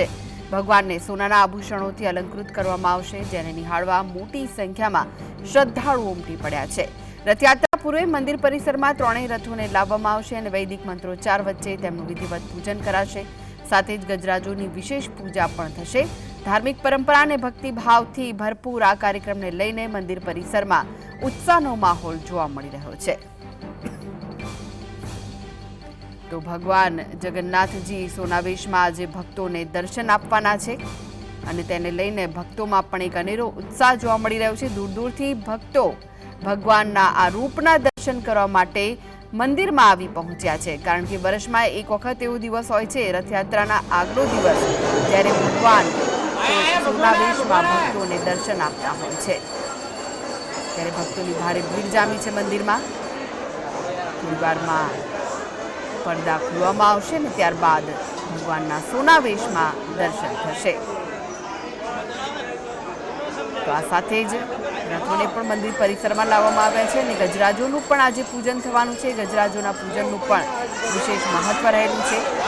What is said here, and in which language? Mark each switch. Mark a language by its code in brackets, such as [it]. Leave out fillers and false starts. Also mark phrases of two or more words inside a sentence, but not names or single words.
[gu] ભગવાનને સોનાના આભૂષણોથી અલંકૃત કરવામાં આવશે, જેને નિહાળવા મોટી સંખ્યામાં શ્રદ્ધાળુઓ ઉમટી પડ્યા છે। રથયાત્રા પૂર્વે મંદિર પરિસરમાં ત્રણેય રથોને લાવવામાં આવશે અને વૈદિક મંત્રોચ્ચાર વચ્ચે તેમનું વિધિવત પૂજન કરાશે। સાથે જ ગજરાજોની વિશેષ પૂજા પણ થશે। ધાર્મિક પરંપરા ને ભક્તિભાવથી ભરપૂર આ કાર્યક્રમને લઈને મંદિર પરિસરમાં ઉત્સાહનો માહોલ જોવા મળી રહ્યો છે। તો ભગવાન જગન્નાથજી સોનાવેશમાં આજે ભક્તોને દર્શન આપવાના છે અને તેને લઈને ભક્તોમાં પણ એક અનેરો ઉત્સાહ જોવા મળી રહ્યો છે। દૂર દૂરથી ભક્તો ભગવાનના આ રૂપના દર્શન કરવા માટે મંદિરમાં આવી પહોંચ્યા છે, કારણ કે વર્ષમાં એક વખત એવો દિવસ હોય છે, રથયાત્રાના આગલો દિવસ, ત્યારે ભગવાન સોનાવેશમાં ભક્તોને દર્શન આપતા હોય છે। ત્યારે ભક્તોની ભારે ભીડ જામી છે। મંદિરમાં થોડીવારમાં પડદા ખોલવામાં આવશે અને ત્યારબાદ ભગવાનના સોનાવેશમાં દર્શન થશે। તો આ સાથે જ રથોને પણ મંદિર પરિસરમાં લાવવામાં આવ્યા છે અને ગજરાજોનું પણ આજે પૂજન થવાનું છે। ગજરાજોના પૂજનનું પણ વિશેષ મહત્વ રહેલું છે।